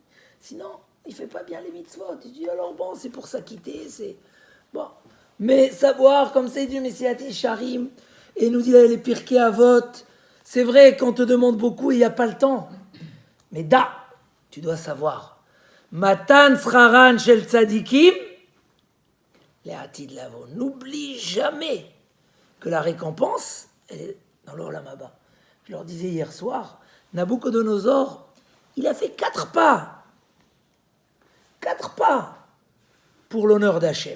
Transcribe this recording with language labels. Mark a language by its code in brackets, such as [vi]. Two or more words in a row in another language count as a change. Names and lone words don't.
[fr] Sinon, il ne fait pas bien les mitzvot. Il dit, alors bon, c'est pour s'acquitter, c'est... Bon. Mais savoir, comme c'est du Messiat Sharim, et nous dit les Pirkei Avot, c'est vrai qu'on te demande beaucoup et il n'y a pas le temps. Mais tu dois savoir. [he] מתן שכרן של צדיקים, לעתיד לבוא. [fr] N'oublie jamais que la récompense, elle est dans l'Olam Haba. Je leur disais hier soir, Nabucodonosor, il a fait 4 pas. 4 pas pour l'honneur d'Hachem.